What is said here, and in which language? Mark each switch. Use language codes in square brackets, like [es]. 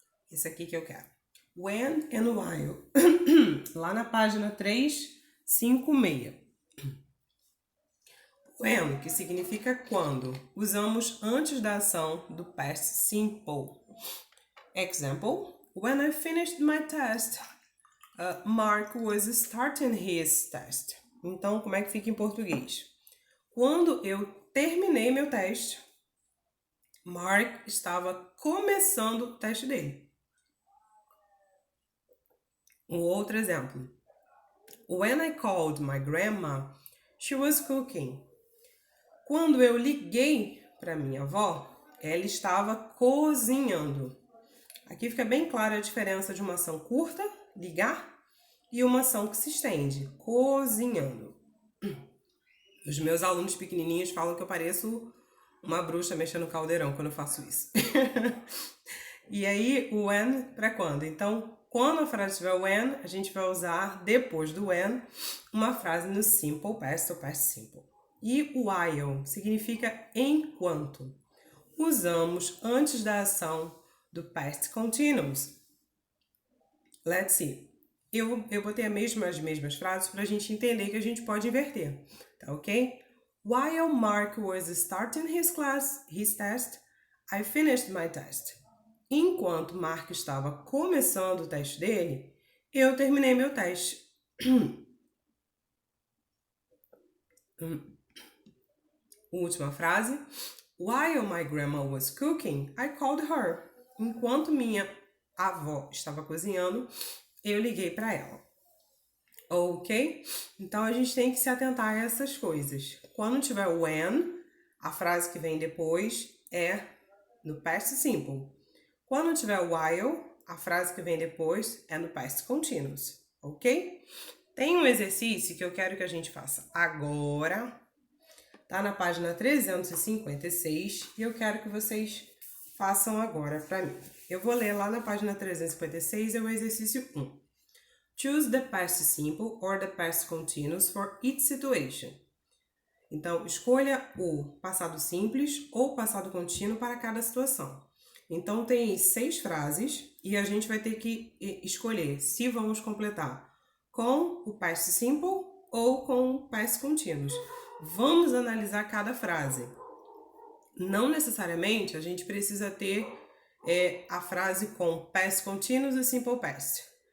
[pt] Esse aqui que eu quero. [en] When and while. [pt] Lá na página 356. When, que significa quando, usamos antes da ação do past simple. [en] Example, when I finished my test, Mark was starting his test. [pt] Então, como é que fica em português? Quando eu terminei meu teste, Mark estava começando o teste dele. Um outro exemplo. [en] When I called my grandma, she was cooking. [pt] Quando eu liguei para minha avó, ela estava cozinhando. Aqui fica bem clara a diferença de uma ação curta, ligar, e uma ação que se estende, cozinhando. Os meus alunos pequenininhos falam que eu pareço uma bruxa mexendo no caldeirão quando eu faço isso. E aí, o when para quando? Então, quando a frase tiver when, a gente vai usar, depois do when, uma frase no simple past ou past simple. E o while significa enquanto. Usamos antes da ação do past continuous. [en] Let's see. [pt] Eu botei as mesmas frases para a gente entender que a gente pode inverter, tá ok? [en] While Mark was starting his test, I finished my test. [pt] Enquanto Mark estava começando o teste dele, eu terminei meu teste. Última frase. [en] While my grandma was cooking, I called her. [pt] Enquanto minha avó estava cozinhando, eu liguei para ela. Ok? Então, a gente tem que se atentar a essas coisas. Quando tiver when, a frase que vem depois é no past simple. Quando tiver while, a frase que vem depois é no past continuous. Ok? Tem um exercício que eu quero que a gente faça agora. Tá na página 356 e eu quero que vocês façam agora para mim. Eu vou ler lá na página 356, é o exercício 1. [en] Choose the past simple or the past continuous for each situation. [pt] Então, escolha o passado simples ou passado contínuo para cada situação. Então, tem 6 frases e a gente vai ter que escolher se vamos completar com o past simple ou com o past continuous. Vamos analisar cada frase. Não necessariamente a gente precisa ter a frase com past continuous e simple past.